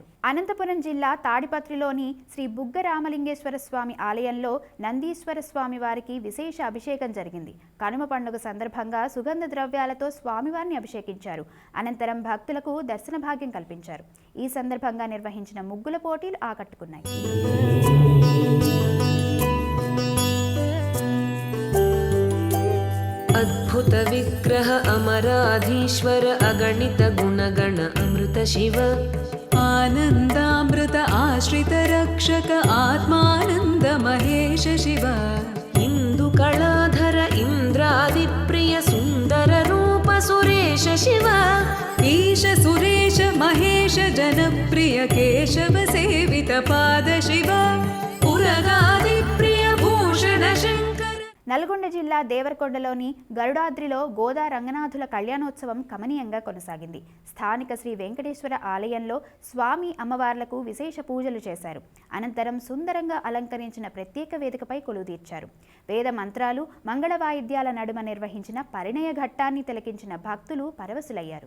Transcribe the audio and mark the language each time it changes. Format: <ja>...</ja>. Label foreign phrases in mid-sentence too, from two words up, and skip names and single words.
<te>అనంతపురం జిల్లా తాడిపత్రిలోని శ్రీ బుగ్గ రామలింగేశ్వర స్వామి ఆలయంలో నందీశ్వర స్వామి వారికి విశేష అభిషేకం జరిగింది. కనుమ పండుగ సందర్భంగా సుగంధ ద్రవ్యాలతో స్వామివారిని అభిషేకించారు. అనంతరం భక్తులకు దర్శన భాగ్యం కల్పించారు. ఈ సందర్భంగా నిర్వహించిన ముగ్గుల పోటీలు ఆకట్టుకున్నాయి.</te> <sa>अद्भुत विग्रह अमराधीश्वर अगणित गुणगण अमृत शिव आनन्दामृत आश्रित रक्षक आत्मानन्द महेश शिव इन्दुकलाधर इन्द्रादिप्रिय सुन्दर रूप सुरेश शिव ईश सुरेश महेश जनप्रिय केशव सेवित पाद शिव पुरगादिप्रिय भूषण शङ्कर</sa> <te>నల్గొండ జిల్లా దేవరకొండలోని గరుడాద్రిలో గోదా రంగనాథుల కళ్యాణోత్సవం కమనీయంగా కొనసాగింది. స్థానిక శ్రీ వెంకటేశ్వర ఆలయంలో స్వామి అమ్మవార్లకు విశేష పూజలు చేశారు. అనంతరం సుందరంగా అలంకరించిన ప్రత్యేక వేదికపై కొలువుదీర్చారు. వేద మంత్రాలు, మంగళ వాయిద్యాల నడుమ నిర్వహించిన పరిణయ ఘట్టాన్ని తిలకించిన భక్తులు పరవశులయ్యారు.</te>